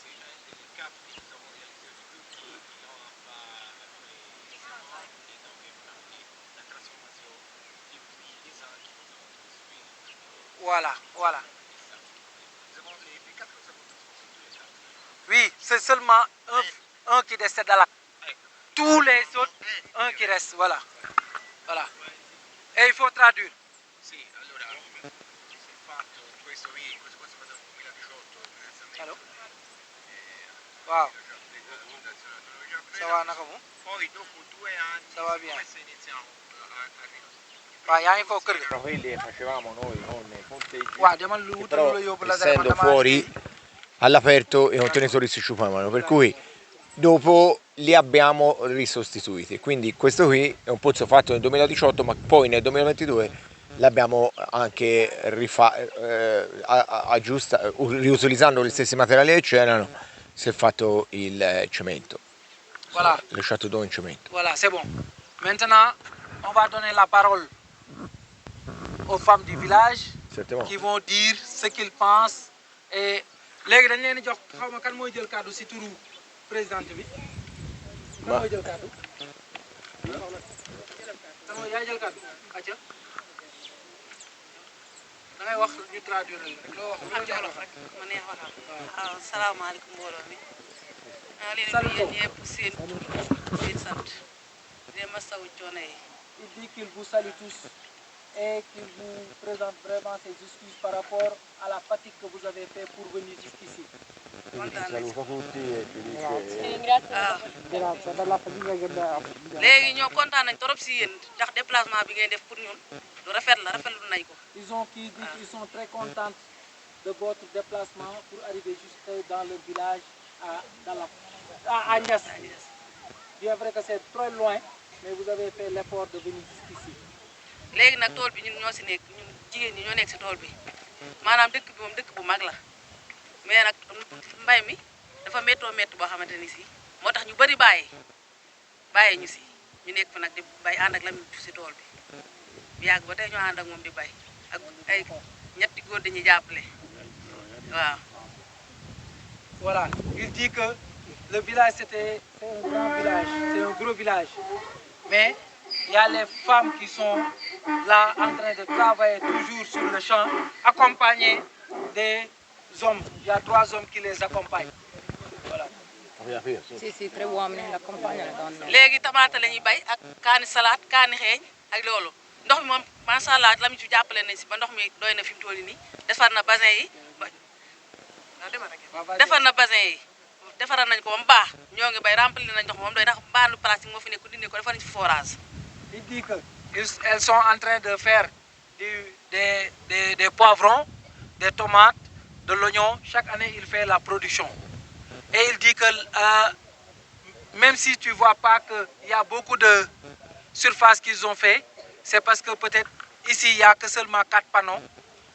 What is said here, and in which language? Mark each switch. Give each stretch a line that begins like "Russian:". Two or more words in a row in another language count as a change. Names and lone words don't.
French: Voilà. Oui, c'est seulement un qui décède à la... Tous les autres, un qui reste, voilà. Et il faut traduire.
Italian: Sì, allora, si è fatto questo qui, questo è fatto nel 2018.
French: Allô? Wow. Ça va,
Wolof: naka mu?
Italian: Poi dopo 2 anni,
French: Ça va bien.
Italian: come iniziamo a ridurre?
Wolof: Waaw, yaa ngi foofu kër ga.
Italian: Però quelli facevamo noi con i ponteggi.
Wolof: Waaw, demal lu wutal
Italian: Però
Wolof: la yóbbu la
Italian: essendo fuori all'aperto i contenitori si sciupavano, per cui dopo li abbiamo risostituiti. Quindi questo qui è un pozzo fatto nel 2018, ma poi nel 2022 l'abbiamo anche riutilizzando gli stessi materiali che c'erano, si è fatto il cemento.
French: Voilà. Le château d'eau
Italian: in cemento.
French: Voilà, c'est bon. Maintenant, on va donner la parole aux femmes du village Certainement. qui vont dire ce qu'ils pensent et
Wolof: léegi dañ leen di jox xaw ma kan mooy jël kàddu si turu présidente bi. kan mooy jël kàddu. kan mooy yaay jël kàddu. acca da ngay wax ñu traduire rek loo wax loo olof rek ma neex waxal waaw salaamaaleykum mbooloo mi maa leen sant di yéen ñëpp seen tur seen sant leen masawu coono yi
French: Il dit qu'il vous salue tous et qu'il vous présente vraiment ses excuses par rapport à la fatigue que vous avez fait pour venir jusqu'ici.
Wolof: kontaan nañ si
Italian: Saluto tutti e ci dice
Wolof: waaw léegi ñoo kontaan nañ trop si yéen ndax déplacement bi ngay def pour ñun lu rafet la rafetlu nañ ko
French: Ils ont qui dit qu'ils sont très contents de votre déplacement pour arriver jusque dans le village à Agnès. Bien vrai que c'est très loin, mais vous avez fait l'effort de venir jusqu'ici. léegi nag tool bi ñun ñoo si nekk ñun jigéen ñi ñoo nekk si tool bi maanaam dëkk bi moom dëkk bu mag la mais nag mbay mi dafa méttoo métti boo xamante ni si moo tax ñu bëri bàyyi ñu si ñu nekk fa nag di bay ànd ak Lamine si tool bi yàgg ba tey ñoo ànd ak moom di bay ak ay ñetti góor dañuy jàppale waaw. Voilà, il dit que le village c'est un grand village, c'est un gros village. Mais il y a les femmes qui sont là en train de travailler toujours sur le champ, accompagnées des hommes. Il y a 3 hommes qui les accompagnent. Voilà.
Italian: Sì, 3 uomini che accompagnano le donne.
Wolof: léegi tamaate la ñuy bay ak kaani salaat kaani xeeñ ak loolu ndox mi moom macha allah Lamine ci jàppale nañ si ba ndox mi doy na fi mu toll nii defar na bassin yi defar na bassin yi defaral nañ ko ba mu baax ñoo ngi bay rempli nañ ndox moom doy ndax mbaanu plastique moo fi nekk dindi ko defar nañ fi forage.
French: Il dit qu'elles sont en train de faire des poivrons, des tomates, de l'oignon. Chaque année, il fait la production. Et il dit que même si tu ne vois pas qu'il y a beaucoup de surface qu'ils ont fait, c'est parce que peut-être ici, il n'y a que seulement 4 panneaux.